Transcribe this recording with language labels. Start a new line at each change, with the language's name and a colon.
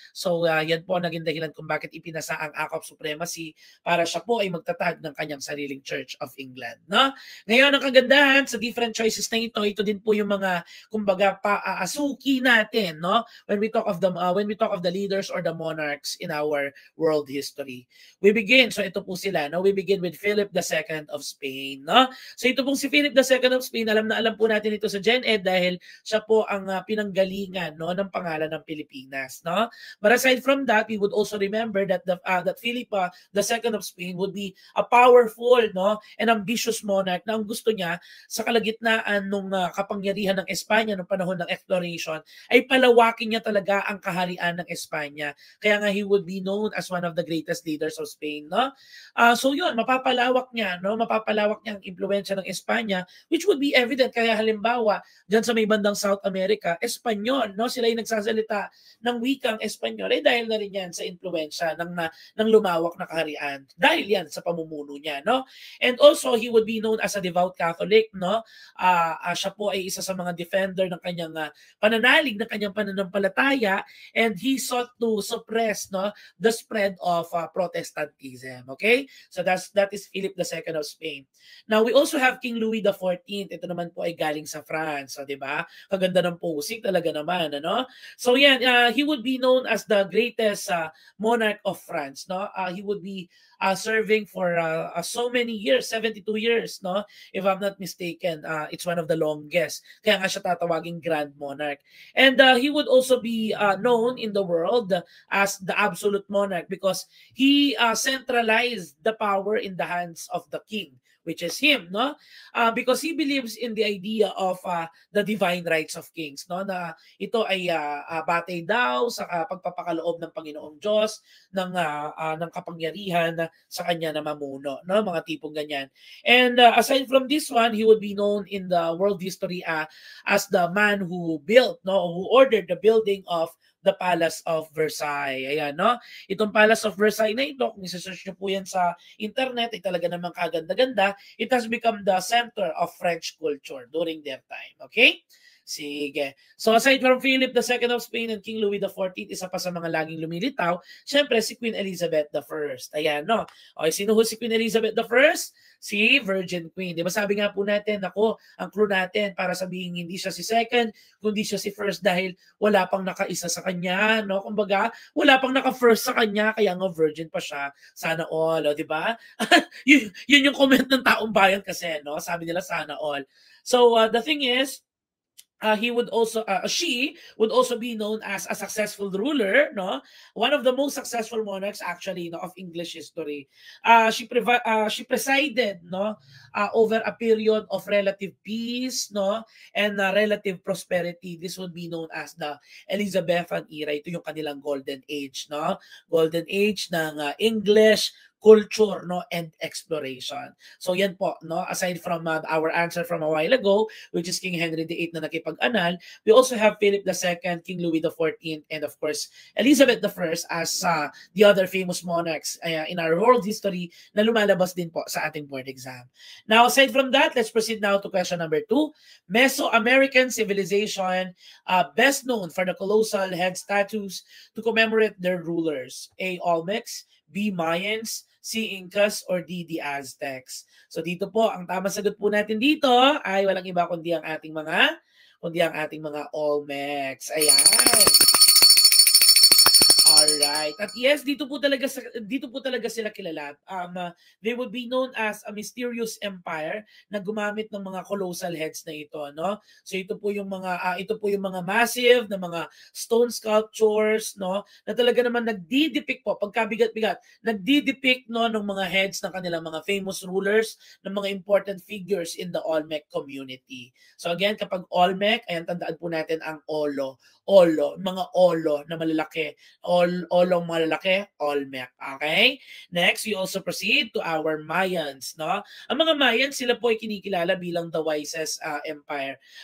Filipino: So yan po naging dahilan kung bakit ipinasa ang Act of Supremacy para siya po ay magtatag ng kanyang sariling Church of England, no. Ngayon ang kagandahan sa different choices na ito din po yung mga kumbaga paasuki natin, no,
English: when we talk of the leaders or the monarchs in our world history. We begin, so ito po sila, no, we begin with Philip II of Spain, no.
Filipino: So ito pong si Philip II of Spain, alam po natin ito sa GenEd dahil siya po ang pinanggalingan, no, ng pangalan ng Pilipinas, no.
English: But aside from that, we would also remember that that Philip II of Spain would be a powerful, no, and ambitious monarch
Filipino: na ang gusto niya sa kalagitnaan ng kapangyarihan ng Espanya noong panahon ng exploration ay palawakin niya talaga ang kaharian ng Espanya.
English: Kaya nga he would be known as one of the greatest leaders of Spain, no?
Filipino: So yun, mapapalawak niya ang impluwensya ng Espanya, which would be evident. Kaya halimbawa, diyan sa may bandang South America, Espanyol, no? Sila yung nagsasalita ng wikang Espanyol, dahil na rin yan sa impluwensya ng lumawak na kaharian. Dahil yan sa pamumuno niya, no?
English: And also, he would be known as a devout Catholic, no?
Filipino: Siya po ay isa sa mga defender ng kanyang pananalig, ng kanyang pananampalataya,
English: and he sought to suppress, no, the spread of Protestantism.
Filipino: Okay?
English: So that is Philip II of Spain. Now, we also have King Louis XIV.
Filipino: Ito naman po ay galing sa France, di ba? Kaganda ng posing talaga naman, ano?
English: So yan, he would be known as the greatest monarch of France, no? He would be serving for so many years, 72 years, no? If I'm not mistaken, it's one of the longest.
Filipino: Kaya nga siya tatawaging Grand Monarch.
English: And he would also be known in the world as the absolute monarch because he centralized the power in the hands of the king, which is him, no? Because he believes in the idea of the divine rights of kings, no?
Filipino: Na ito ay batay daw sa pagpapakaloob ng Panginoong Diyos ng kapangyarihan sa kanya na mamuno, no? Mga tipong ganyan.
English: And aside from this one, he would be known in the world history as the man who built, no, who ordered the building of the Palace of Versailles. Ayan, no?
Filipino: Itong Palace of Versailles na ito, kung isa-search nyo po yan sa internet, ay talaga namang kaganda-ganda.
English: It has become the center of French culture during their time.
Filipino: Okay? Sige. So aside from Philip II of Spain and King Louis XIV, isa pa sa mga laging lumilitaw, syempre si Queen Elizabeth I. Ayan, no? Okay, sino ho si Queen Elizabeth I? Si Virgin Queen. Di ba sabi nga po natin, ako, ang clue natin para sabihin hindi siya si second, kundi siya si first dahil wala pang nakaisa sa kanya, no? Kumbaga, wala pang naka-first sa kanya, kaya nga virgin pa siya. Sana all, di ba? yun yung comment ng taong bayan kasi, no? Sabi nila sana all.
English: So the thing is, she would also be known as a successful ruler, no? One of the most successful monarchs actually, no, of English history. She presided, no, over a period of relative peace, no, and relative prosperity. This would be known as the Elizabethan era.
Filipino: Ito yung kanilang golden age,
English: no? Golden age ng English culture, no, and exploration. So yan po, no, aside from our answer from a while ago, which is King Henry VIII na nakipag-anal, we also have Philip II, King Louis XIV, and of course Elizabeth I as the other famous monarchs in our world history
Filipino: na lumalabas din po sa ating board exam.
English: Now aside from that, let's proceed now to question number 2. Mesoamerican civilization best known for the colossal head statues to commemorate their rulers. A. Olmecs, B. Mayans, C. Incas, or D. The Aztecs.
Filipino: So dito po, ang tamang sagot po natin dito ay walang iba kundi ang ating mga Olmecs. Ayan. Alright. At yes, dito po talaga sila kilala.
English: They would be known as a mysterious empire
Filipino: na gumamit ng mga
English: colossal heads na ito, no?
Filipino: So ito po yung mga massive na mga stone sculptures, no? Na talaga naman nagdi-depict po pagkabigat-bigat. Nagdi-depict, no, ng mga heads ng kanilang mga famous rulers, ng mga important figures in the Olmec community. So again, kapag Olmec, ayan, tandaan po natin ang Olo, mga Olo na malalaki. Olong malalaki, Olmec. Okay?
English: Next, we also proceed to our Mayans, no?
Filipino: Ang mga Mayans, sila po ay kinikilala bilang the wisest empire.